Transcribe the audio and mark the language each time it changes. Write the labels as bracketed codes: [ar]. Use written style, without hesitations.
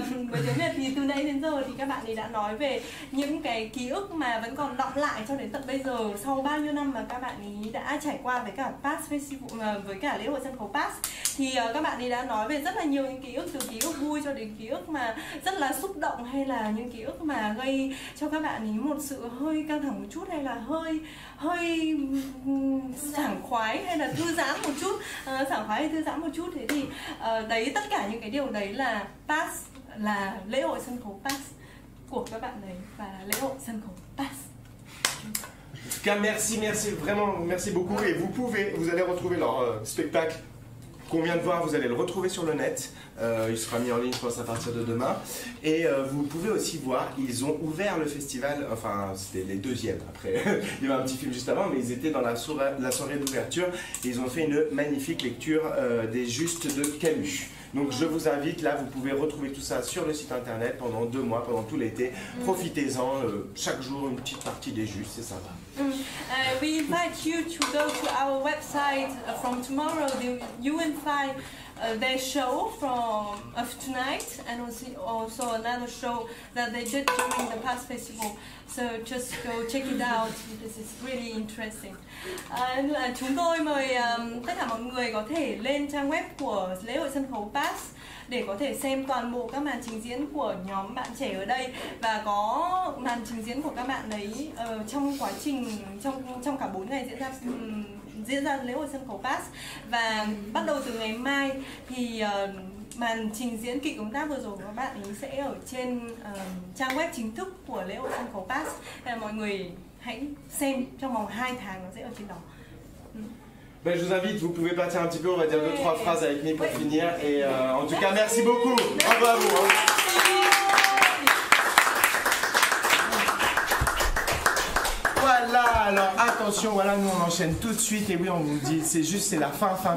[vi] Bởi vì thì từ nãy đến giờ thì các bạn ấy đã nói về những cái ký ức mà vẫn còn đọng lại cho đến tận bây giờ, sau bao nhiêu năm mà các bạn ấy đã trải qua với cả Pass Festival, với cả lễ hội sân khấu Pass, thì các bạn ấy đã nói về rất là nhiều những ký ức, từ ký ức vui cho đến ký ức mà rất là xúc động, hay là những ký ức mà gây cho các bạn ấy một sự hơi căng thẳng một chút, hay là hơi sảng khoái, hay là thư giãn một chút, sảng khoái hay thư giãn một chút. Thế thì đấy, tất cả những cái điều đấy là Pass, là lễ hội sân khấu Pass của các bạn đấy, và lễ hội sân khấu Pass. [fr] tout cas, merci vraiment, merci beaucoup. Et vous allez retrouver leur spectacle qu'on vient de voir, vous allez le retrouver sur le net. Il sera mis en ligne, je pense, à partir de demain. Et vous pouvez aussi voir, ils ont ouvert le festival, enfin, c'était les deuxièmes. Après, il y avait un petit film juste avant, mais ils étaient dans la soirée d'ouverture. Et ils ont fait une magnifique lecture des Justes de Camus. Donc je vous invite, là, vous pouvez retrouver tout ça sur le site internet pendant 2 mois, pendant tout l'été. Profitez-en, chaque jour une petite partie des Justes, c'est sympa. [en] We invite you to go to our website from tomorrow. You will find their show of tonight, and also another show that they did during the past festival. So just go check it out. This is really interesting. [vi] Chúng tôi mời tất cả mọi người có thể lên trang web của lễ hội sân khấu Pass để có thể xem toàn bộ các màn trình diễn của nhóm bạn trẻ ở đây, và có màn trình diễn của các bạn ấy trong quá trình trong cả 4 ngày diễn ra lễ hội sân khấu Pass. Và bắt đầu từ ngày mai thì màn trình diễn kịch ứng tác vừa rồi của các bạn ấy sẽ ở trên trang web chính thức của lễ hội sân khấu Pass. Nên là mọi người hãy xem trong vòng 2 tháng, nó sẽ ở trên đó. [fr] Ben, je vous invite, vous pouvez partir un petit peu, on va dire 2-3 phrases avec nous pour finir. Et en tout cas, merci beaucoup. Bravo à vous. Voilà, alors attention, voilà, nous on enchaîne tout de suite. Et oui, on vous dit, c'est la fin.